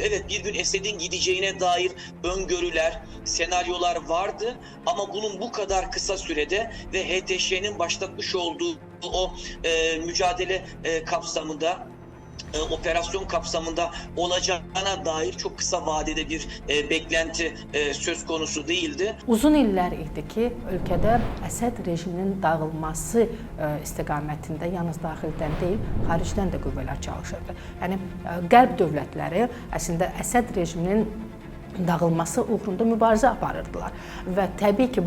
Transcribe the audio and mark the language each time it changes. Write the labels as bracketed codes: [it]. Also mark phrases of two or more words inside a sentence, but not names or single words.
[tr] Evet, bir gün Esed'in gideceğine dair öngörüler, senaryolar vardı ama bunun bu kadar kısa sürede ve HTŞ'nin başlatmış olduğu o mücadele kapsamında, operasyon kapsamında olacağına dair çok kısa vadede bir beklenti söz konusu değildi. [az] Uzun illər idi ki, ölkədə Əsəd rejiminin dağılması istiqamətində yalnız daxildən deyil, xaricdən də qüvvələr çalışırdı. Yəni qərb dövlətləri əslində Əsəd rejiminin dağılması uğrunda mübarizə aparırdılar və təbii ki,